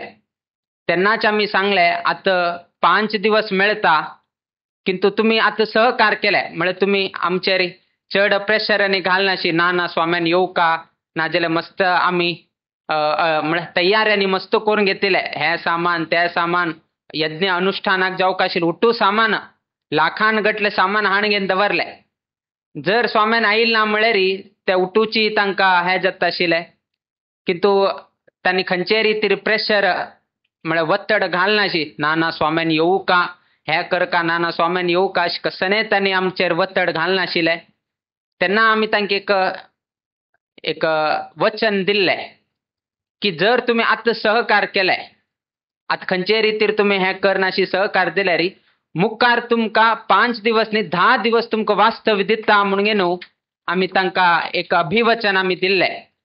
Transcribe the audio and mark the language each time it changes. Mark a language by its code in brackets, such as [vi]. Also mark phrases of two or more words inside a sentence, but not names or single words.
[kok] तेन्नाच आम्ही सांगले आता 5 दिवस मेळता, किंतु तुम्ही आता सहकार केले म्हणजे तुम्ही आमचेर चड प्रेशरांनी घालनाशी, ना स्वाम्यान येऊ का नाजाल्यार मस्त आम्ही तयाऱ्यांनी मस्त करून घेतले, हे सामान ते सामान यज्ञ अनुष्ठानाक जावक आशिल्लें उठू सामान लाखान गटले सामान हाणगेन दवरले। जर स्वाम्यान आयिल्ल ना म्हळ्यारी ते उठूची तांकां हे जाता आशिल्लें, किंतु तांणी खंयचे रितीर प्रेशर म्हळ्यार वत्तड घालनाशी, ना स्वाम्यान येऊ का, हे कर का, ना स्वाम्यान येऊ का, अशें कसनय तांणी आमचेर वत्तड घालनाशिल्लें। तेन्ना आमी तांकां एक वचन दिल्लें की जर तुम्ही आतां सहकार केले, आता खंयचे रितीर तुम्ही हे करनाशी सहकार दिल्यार मुखार तुमकां 5 दिवस न्ही 10 दिवस तुमकां वास्तव्य दिता म्हणून न्हू आमी तांकां एक अभिवचन आमी दिल्लें।